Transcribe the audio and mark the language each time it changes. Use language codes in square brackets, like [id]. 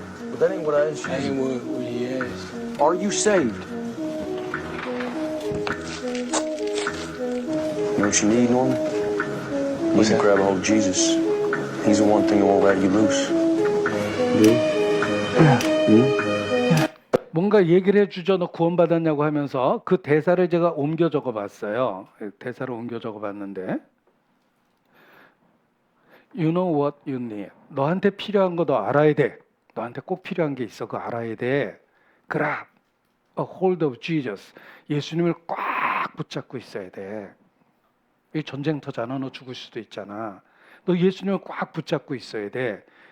[en] But that ain't what I asked you. That ain't what he asked. Are you saved? You know what you need, Norman? You need to grab a hold of Jesus. He's the one thing that won't let you loose. [ko] 뭔가 얘기를 해주죠. 너 구원받았냐고 하면서 그 대사를 제가 옮겨 적어봤어요. 대사를 옮겨 적어봤는데 [en] You know what you need. [ko] 너한테 필요한 거 너 알아야 돼. 너한테 꼭 필요한 게 있어. 그거 알아야 돼. [en] Grab a hold of Jesus. [ko] 예수님을 꽉 붙잡고 있어야 돼. 이 전쟁터잖아. 너 죽을 수도 있잖아. 너 예수님을 꽉 붙잡고 있어야 돼.